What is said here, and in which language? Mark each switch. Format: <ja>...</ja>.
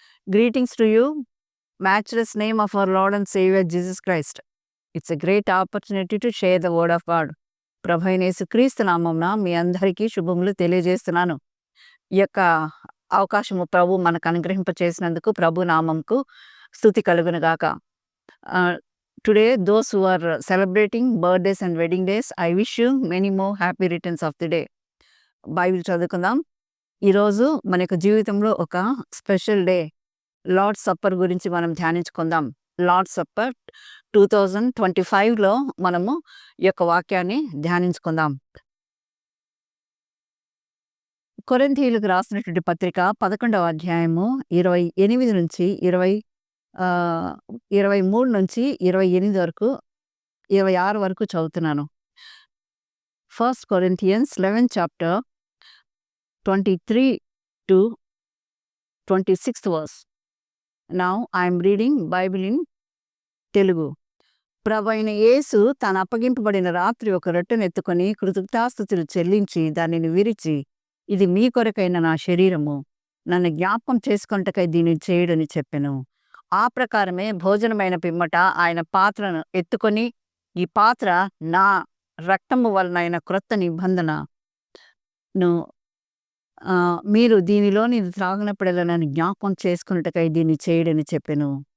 <en>Greetings to you, matchless name of our Lord and Savior Jesus Christ. It's a great opportunity to share the word of God.</en> <te>ప్రభు అయిన యేసుక్రీస్తు నామమున మీ అందరికీ శుభములు తెలియజేస్తున్నాను. ఈ యొక్క అవకాశము ప్రభు మనకు అనుగ్రహింప చేసినందుకు ప్రభు నామంకు స్తుతి కలుగును గాక.</te> <en>Today, those who are celebrating birthdays and wedding days, I wish you many more happy returns of the day.</en> <te>Bible చదువుకుందాం. ఈరోజు మన యొక్క జీవితంలో ఒక స్పెషల్ డే లార్డ్ సప్పర్ గురించి మనం ధ్యానించుకుందాం. లార్డ్ సప్పర్ 2025లో మనము ఈ యొక్క వాక్యాన్ని ధ్యానించుకుందాం. కొరింథీయులకు రాసినటువంటి పత్రిక 11వ అధ్యాయము 28 నుంచి 23 నుంచి 28 వరకు 26 వరకు చదువుతున్నాను.</te> <en>1 Corinthians 11th chapter 23 to 26th verse. Now I am reading Bible in Telugu.</en> <te>ప్రభు అయిన యేసు తాను అప్పగింపబడిన రాత్రి ఒక రొట్టెను ఎత్తుకొని కృతజ్ఞతాస్తుతులు చెల్లించి దానిని విరిచి, ఇది మీ కొరకైన నా శరీరము, నన్ను జ్ఞాపకం చేసుకొనుటకై దీన్ని చేయుడని చెప్పెను. ఆ ప్రకారమే భోజనమైన పిమ్మట ఆయన పాత్రను ఎత్తుకొని, ఈ పాత్ర నా రక్తము వలనైన క్రొత్త నిబంధనను, మీరు దీనిలోని త్రాగినప్పుడల్లా నన్ను జ్ఞాపకం చేసుకున్నట్టుకై దీన్ని చేయడని చెప్పెను.</te>